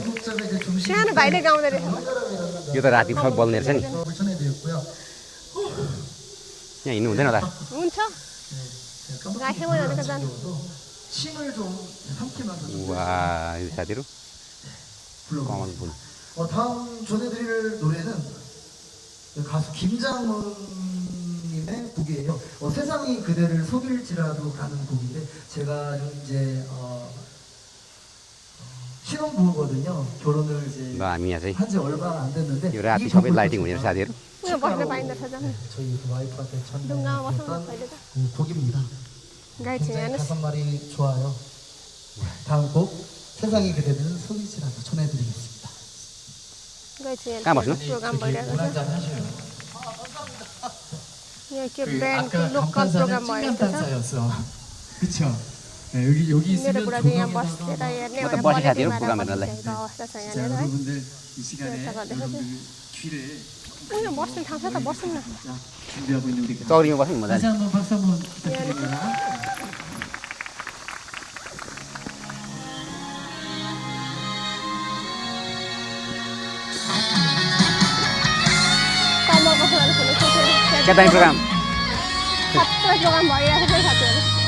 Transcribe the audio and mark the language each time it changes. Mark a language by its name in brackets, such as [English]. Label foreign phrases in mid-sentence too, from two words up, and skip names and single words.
[Nepali] सानो भाइले गाउँदै रहेछ यो त राति सब बल्ने रहेछ नि यहाँ हिँड्नु हुँदैन होला हुन्छ घाँसै मैदानको जानु वाह यो साथीहरू कमल फुल [Korean] 다음 전해드릴 노래는 가수 김장훈님의 곡이에요. 세상이 그대를 속일지라도라는 곡인데 제가 이제 신혼부부거든요. 결혼을 이제 한지 얼마 안 됐는데 [Nepali] यो राति सबै लाइटिङ हुने रहेछ साथीहरू [Korean] 저희 와이프한테 전해줬던 곡입니다. 가사말이 좋아요. 다음 곡 세상이 그대를 속일지라도 전해드리겠습니다. [Nepali] कहाँ बस्नु प्रोग्राम भइरहेको छ यहाँ के ब्यान्ड [English] local program [Nepali] भइरहेको छ [Korean] 그쵸? 여기 있으면 [Nepali] मेरो बुढाले यहाँ बसेर हेर्ने म त बसी साथीहरू प्रोग्राम हेर्नलाई अवस्था छ यहाँनिर है [Korean] 여러분들 이 시간에 여러분들 귀를 [Nepali] उयो बस्ने ठाउँ छ त बस्नु न [Korean] 준비하고 있는 우리 [Nepali] चौरीमा बस्नु मजा [Korean] 다시 한번 박수 한번 부탁드립니다. [Nepali] कमलको फुलहरू फुलेको छ क्या दामी प्रोग्राम सबै प्रोग्राम भइरहेको छ साथीहरू